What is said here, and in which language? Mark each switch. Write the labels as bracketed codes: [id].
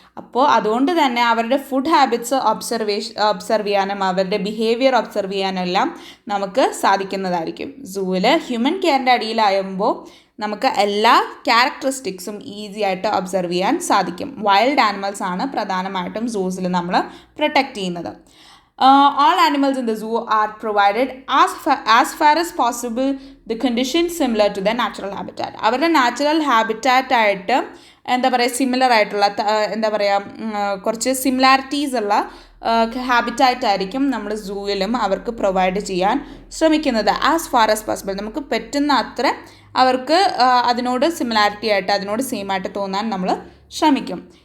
[ml] അപ്പോൾ അതുകൊണ്ട് തന്നെ അവരുടെ ഫുഡ് ഹാബിറ്റ്സ് ഒബ്സർവ് ചെയ്യാനും അവരുടെ ബിഹേവിയർ ഒബ്സർവ് ചെയ്യാനും എല്ലാം നമുക്ക് സാധിക്കുന്നതായിരിക്കും. സൂവിൽ ഹ്യൂമൻ കെയറിൻ്റെ അടിയിലാകുമ്പോൾ നമുക്ക് എല്ലാ ക്യാരക്ടറിസ്റ്റിക്സും ഈസി ആയിട്ട് ഒബ്സർവ് ചെയ്യാൻ സാധിക്കും. വൈൽഡ് ആനിമൽസ് ആണ് പ്രധാനമായിട്ടും സൂസിൽ നമ്മൾ പ്രൊട്ടക്റ്റ് ചെയ്യുന്നത്. [en] All animals in the zoo are provided as far as possible the conditions similar to their natural habitat. [ml] അവരുടെ നാച്ചുറൽ ഹാബിറ്റാറ്റ് ആയിട്ട് എന്താ പറയുക സിമിലർ ആയിട്ടുള്ള എന്താ പറയുക കുറച്ച് സിമിലാരിറ്റീസ് ഉള്ള ഹാബിറ്റാറ്റ് ആയിരിക്കും നമ്മൾ സൂവിലും അവർക്ക് പ്രൊവൈഡ് ചെയ്യാൻ ശ്രമിക്കുന്നത്. [en] as far as possible [ml] നമുക്ക് പറ്റുന്ന അത്ര അവർക്ക് അതിനോട് സിമിലാരിറ്റി ആയിട്ട് അതിനോട് സെയിം ആയിട്ട് തോന്നാൻ നമ്മൾ ശ്രമിക്കും.